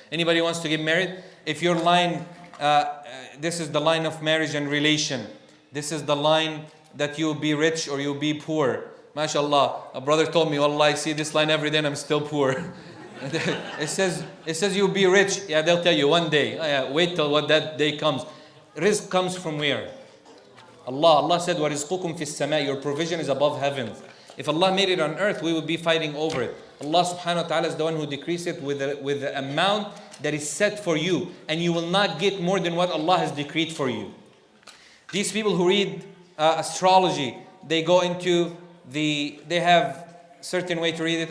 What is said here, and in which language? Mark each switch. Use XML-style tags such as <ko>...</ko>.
<en>Anybody wants to get married? If your line, this is the line of marriage and relation. This is the line that you'll be rich or you'll be poor. MashaAllah, a brother told me, Wallah, I see this line every day and I'm still poor. It says you'll be rich. Yeah, they'll tell you one day. Oh, yeah, wait till what that day comes. Rizq comes from where?</en> <ar>Allah said, وَرِزْقُكُمْ فِي السَّمَاءِ.</ar> <en>Your provision is above heavens. If Allah made it on earth, we would be fighting over it. Allah subhanahu wa ta'ala is the one who decrees it with the amount that is set for you. And you will not get more than what Allah has decreed for you. These people who read astrology, they go into they have certain way to read it.</en>